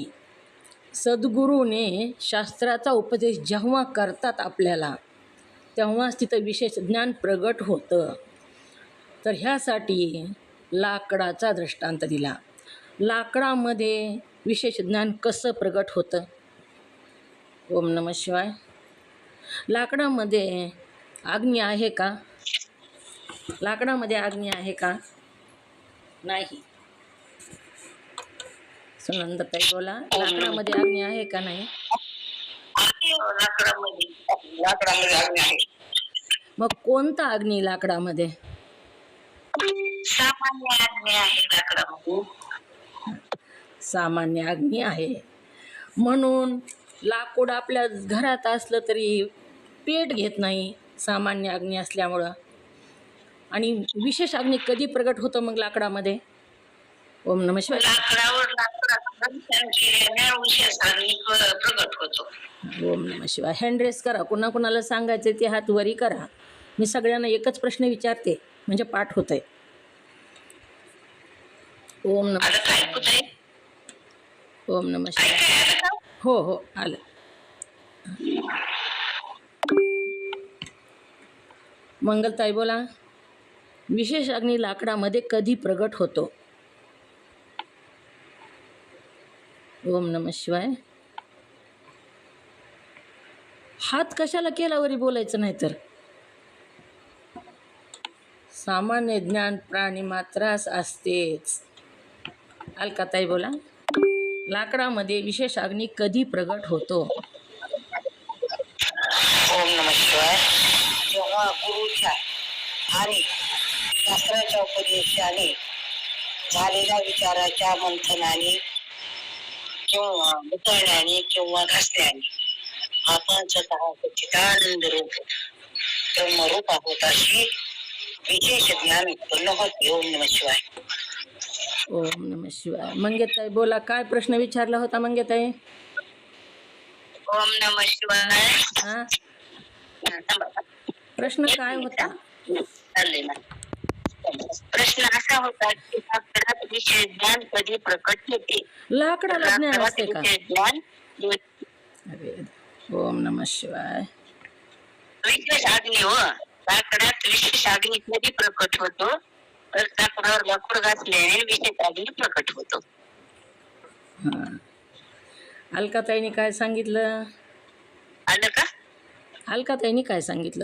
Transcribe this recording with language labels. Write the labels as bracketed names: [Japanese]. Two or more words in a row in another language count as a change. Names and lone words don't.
[Marathi] सद्गुरूने शास्त्राचा उपदेश जेव्हा करतात आपल्याला तेव्हाच तिथं विशेष ज्ञान प्रगट होतं. तर ह्यासाठी लाकडाचा दृष्टांत दिला. लाकडामध्ये विशेष ज्ञान कसं प्रगट होतं? [Sanskrit] ओम नमः शिवाय. [Marathi] लाकडामध्ये अग्नी आहे का? लाकडामध्ये अग्नी आहे का? नाही. सुनंदाताई बोला, लाकडामध्ये अग्नी आहे का नाही? लाकडामध्ये अग्नी आहे. मग कोणता अग्नी लाकडामध्ये? सामान्य अग्नी आहे लाकडामध्ये. सामान्य अग्नी आहे. म्हणून लाकूड आपल्या घरात असलं तरी पेट घेत नाही सामान्य अग्नी असल्यामुळं. आणि विशेष अग्नी कधी प्रगट होतं मग लाकडामध्ये? [Sanskrit] ओम नमः शिवाय. [Marathi] लाकडावर विशेष अग्नी प्रगट होतो. [Sanskrit] ओम नमः शिवाय. [English] hand raise करा. [Marathi] कुणा कुणाला सांगायचं ते हात वरी करा. मी सगळ्यांना एकच प्रश्न विचारते म्हणजे पाठ होतंय. [Sanskrit] ओम नमः शिवाय. ओम नमः शिवाय. [Marathi] हो हो आलं. मंगलताई बोला, विशेष अग्नी लाकडामध्ये कधी प्रगट होतो? [Sanskrit] ओम नमः शिवाय. [Marathi] हात कशाला केलावरी बोलायचं नाही तर? सामान्य ज्ञान प्राणी मात्रास असतेच. अलकाताई बोला, लाकडामध्ये विशेष अग्नी कधी प्रगट होतो? [Sanskrit] ओम नमः शिवाय. [Marathi] जेव्हा गुरुच्या आणि शास्त्राच्या उपदेशाने झालेल्या विचाराच्या मंथनाने किंवा उतरण्याने किंवा घासण्याने आपण स्वतः चिदानंद रूप ब्रह्मरूप आहोत अशी विशेष ज्ञान उत्पन्न होते. [Sanskrit] ओम नमः शिवाय. ओम नमः शिवाय. [Marathi] मंगेताई बोला, काय प्रश्न विचारला होता मंगेताई? [Sanskrit] ओम नमः शिवाय. [Marathi] हा, प्रश्न काय होता? प्रश्न असा होता की लाकडात विशेष ज्ञान कधी प्रकट होते? लाकडाला ज्ञान असते का? ज्ञान अरे, [Sanskrit] ओम नमः शिवाय. [Marathi] विशेष अग्नी व लाकडात विशेष अग्नी कधी प्रकट होतो तर लाकडावर लाकूड घासल्याने विशेष अग्नी प्रकट होतो. हा, अलकाताईने काय सांगितलं? आलं का? अलकाताईने काय सांगितलं?